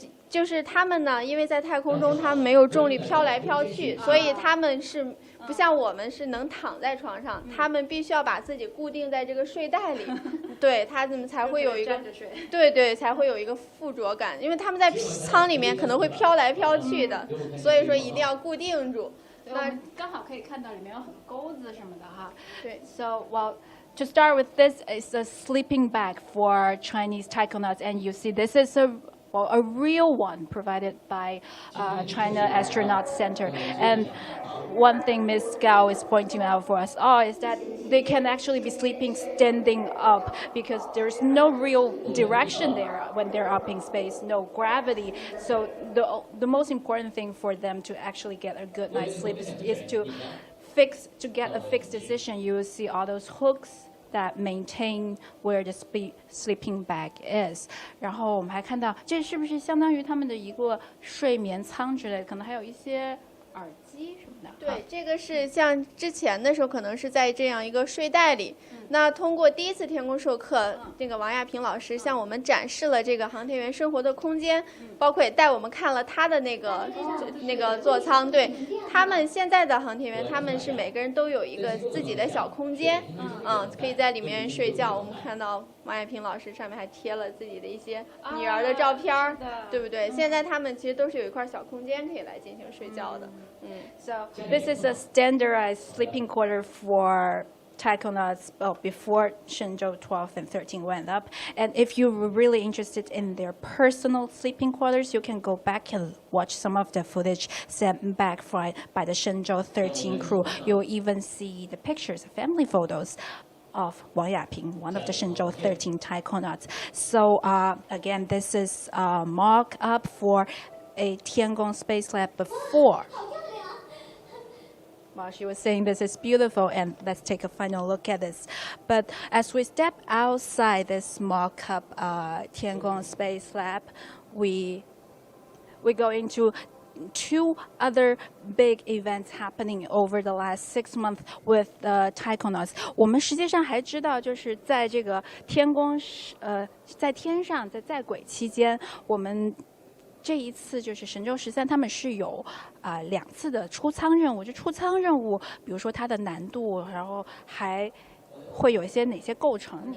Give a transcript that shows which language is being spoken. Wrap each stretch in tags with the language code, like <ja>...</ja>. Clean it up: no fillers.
<zh>就是他们呢，因为在太空中他们没有重力飘来飘去，所以他们是不像我们是能躺在床上，他们必须要把自己固定在这个睡袋里，对，他们才会有一个对才会有一个附着感，因为他们在舱里面可能会飘来飘去的，所以说一定要固定住。那刚好可以看到里面有很多钩子什么的哈。对</zh> <en>，So well. To start with, this is a sleeping bag for Chinese taikonauts, and you see this is well, a real one provided by China Astronaut Center. And one thing Ms. Gao is pointing out for us all is that they can actually be sleeping standing up because there's no real direction there when they're up in space, no gravity. So the most important thing for them to actually get a good night's sleep is to get a fixed position. You will see all those hooks that maintain where the sleeping bag is.</en> <zh>然后我们还看到，这是不是相当于他们的一个睡眠舱之类的？可能还有一些耳机什么的。对，这个是像之前的时候，可能是在这样一个睡袋里。那通过第一次天宫授课，那个王亚平老师向我们展示了这个航天员生活的空间，包括也带我们看了他的那个座舱。对，他们现在的航天员，他们是每个人都有一个自己的小空间，可以在里面睡觉。我们看到王亚平老师上面还贴了自己的一些女儿的照片，对不对？现在他们其实都是有一块小空间可以来进行睡觉的。</zh> <en>So this is a standardized sleeping quarter for taikonauts before Shenzhou-12 and 13 went up. And if you were really interested in their personal sleeping quarters, you can go back and watch some of the footage sent back by the Shenzhou-13 crew. You'll even see the pictures, family photos of Wang Yaping, one of the Shenzhou-13 taikonauts. So again, this is a mock-up for a Tiangong Space Lab before. Well, she was saying this is beautiful, and let's take a final look at this. But as we step outside this mock-up Tiangong Space Lab, we go into two other big events happening over the last 6 months with the taikonauts.</en> <zh>我们实际上还知道，就是在这个天宫在天上在轨期间，我们这一次就是神舟13，他们是有2次的出舱任务。这出舱任务，比如说它的难度，然后还会有一些哪些构成？</zh>